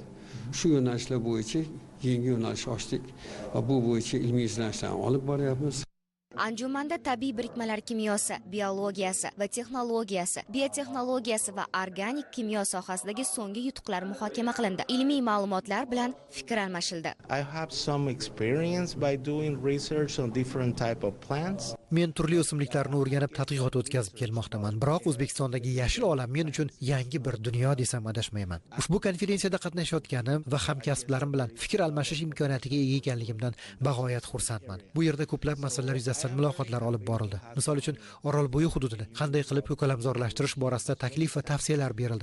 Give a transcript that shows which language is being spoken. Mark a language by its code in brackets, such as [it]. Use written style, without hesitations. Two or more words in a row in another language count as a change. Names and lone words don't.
[uz] Shu yo'nalishlar bo'yicha yangi yo'nalish ochdik va bu bo'yicha ilmiy izlanishlarni olib boryapmiz. Anjumanda tabiiy birikmalar kimyosi, biologiyasi va texnologiyasi, biotexnologiyasi va organik kimyo sohasidagi so'nggi yutuqlar muhokama qilindi. Ilmiy ma'lumotlar bilan fikr almashildi. [en] I have some experience by doing research on different type of plants. [uz] Men turli o'simliklarni o'rganib tadqiqot o'tkazib kelmoqdaman. Biroq O'zbekistondagi yashil olam men uchun yangi bir dunyo desam adashmayman. Ushbu konferensiyada qatnashayotganim va hamkasblarim bilan fikr almashish imkoniyatiga ega ekanligimdan bag'oyat xursandman. Bu yerda ko'plab masalalar yuzasidan muloqotlar olib borildi. Misol uchun, Orolbo'yi hududini qanday qilib ko'kalamzorlashtirish borasida taklif va tavsiyalar berildi.